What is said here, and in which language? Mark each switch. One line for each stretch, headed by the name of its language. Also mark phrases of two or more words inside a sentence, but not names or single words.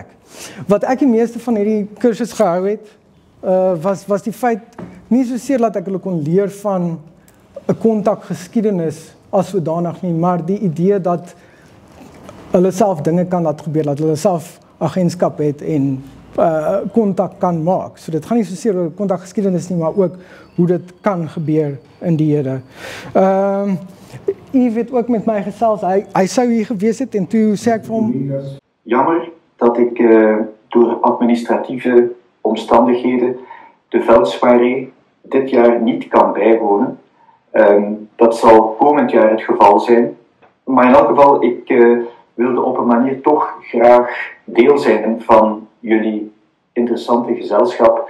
Afrikaans: Wat ek die meeste van hierdie kursus gehou het, was die feit, nie soseer dat ek hulle kon leer van 'n kontakgeskiedenis as sodanig nie, maar die idee dat hulle self dinge kan laat gebeur, dat hulle self agentskap het en kontak kan maak. So dit gaan nie soseer oor kontakgeskiedenis nie, maar ook hoe dit kan gebeur in die hede. Yves het ook met my gesels, hy sou hier gewees het en toe sê ek vir hom,
Dutch: jammer dat ik door administratieve omstandigheden de veldsoirée dit jaar niet kan bijwonen. Dat zal komend jaar het geval zijn. Maar in elk geval, ik wilde op een manier toch graag deel zijn van jullie interessante gezelschap.